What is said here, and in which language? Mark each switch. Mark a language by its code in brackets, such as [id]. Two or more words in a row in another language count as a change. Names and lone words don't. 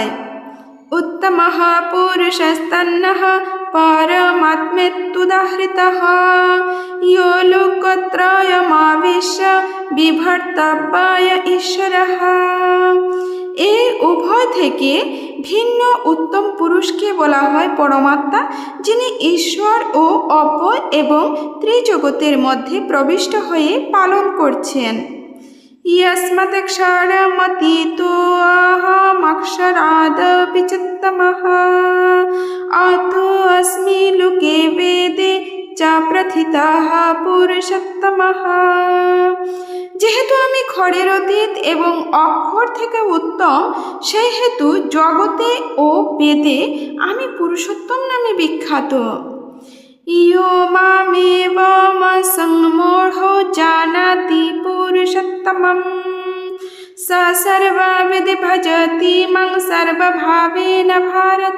[sa] উত্তমঃ পুরুষস্তন্নঃ পরমাত্মেত্যুদাহৃতঃ ইয়ো লোকত্রয়মাবিশ্য বিভর্তব্যয় ঈশ্বরঃ। [bn] এই উভয় থেকে ভিন্ন উত্তম পুরুষকে বলা হয় পরমাত্মা, যিনি ঈশ্বর ও অব্যয় এবং ত্রিজগতের মধ্যে প্রবিষ্ট হয়ে পালন করছেন। [sa] यस्मदक्षरमतीतो अहमक्षरादपि चोत्तमः अतो अस्मि लोके वेदे च प्रथितः पुरुषोत्तमः। [bn] যেহেতু আমি ক্ষরের অতীত এবং অক্ষর থেকে উত্তম, সেই হেতু জগতে ও বেদে আমি পুরুষোত্তম নামে বিখ্যাত। [sa] ইয়ো মামেবমসম্মূঢ়ো জানাতি পুরুষোত্তমম স সর্ববিধি ভজতি মাং সর্বভাবেন ভারত।